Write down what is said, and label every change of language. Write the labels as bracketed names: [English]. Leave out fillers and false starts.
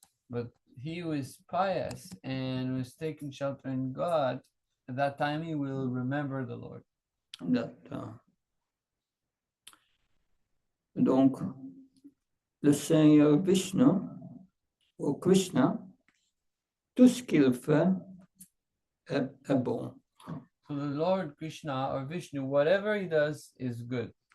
[English] But he who is pious and who is taking shelter in God, at that time he will remember the Lord. [French] Donc, le Seigneur Vishnu, ou Krishna, tout ce qu'il fait est bon. [English] So the Lord Krishna or Vishnu, whatever he does is good.